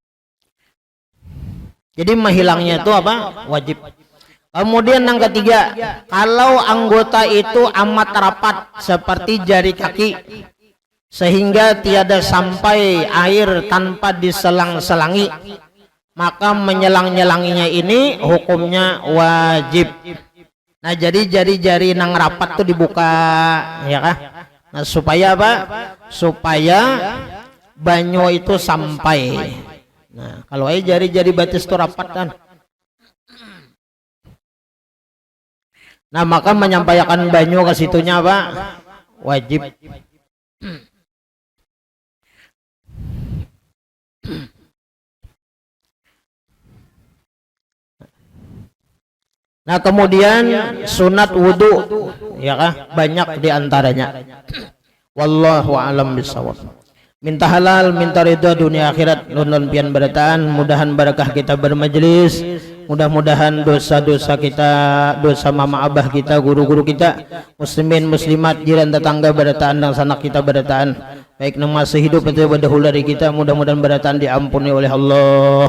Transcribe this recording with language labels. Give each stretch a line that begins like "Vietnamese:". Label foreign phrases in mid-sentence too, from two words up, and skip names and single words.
Banjar: Jadi menghilangnya itu apa?
Indonesian: Wajib. Kemudian yang ketiga, kalau anggota itu amat rapat seperti jari kaki sehingga tiada sampai air tanpa diselang-selangi, maka menyelang-nyelanginya ini hukumnya wajib.
Banjar: Nah, jadi jari-jari nang rapat tuh dibuka, ya kah? Nah, supaya apa? Supaya banyu itu sampai. Nah, kalau jari-jari batis itu rapat kan. Nah, maka menyampaikan banyu ke situnya apa? Wajib. Nah, kemudian sunat wudu, ya kah? Banyak diantaranya.
Arabic: Wallahu a'lam bishawab.
Banjar: Minta halal, minta ridha dunia akhirat, nun pian berataan, mudahan barakah kita bermajelis, mudah-mudahan dosa-dosa kita, dosa mama abah kita, guru-guru kita, muslimin muslimat, jiran tetangga berataan dan sanak kita berataan, baik nang masih hidup atau berdahulu dari kita, mudah-mudahan berataan diampuni oleh Allah.